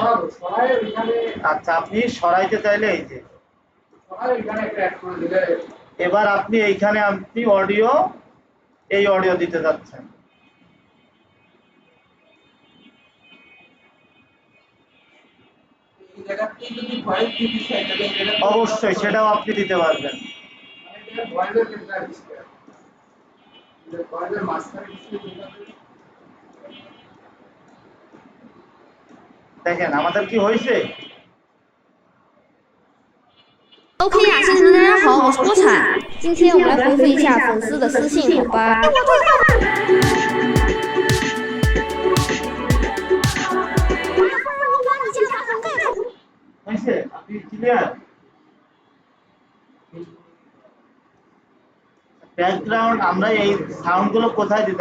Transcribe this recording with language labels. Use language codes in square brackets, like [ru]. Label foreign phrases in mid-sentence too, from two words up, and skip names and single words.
[bn] আচ্ছা, আপনি সরাইতে চাইলে এই যে এবার আপনি এইখানে আপনি অডিও, এই অডিও দিতে যাচ্ছেন, অবশ্যই সেটাও আপনি দিতে পারবেন। দেখেন আমাদের কি হয়েছে। [zh] OK 呀，先生大家好，我是郭产。今天我们来回复一下粉丝的私信，好吧？ [bn] হয়েছে? আপনি ক্লিয়ার? ব্যাকগ্রাউন্ড আমরা এই সাউন্ড গুলো কোথায় দিই?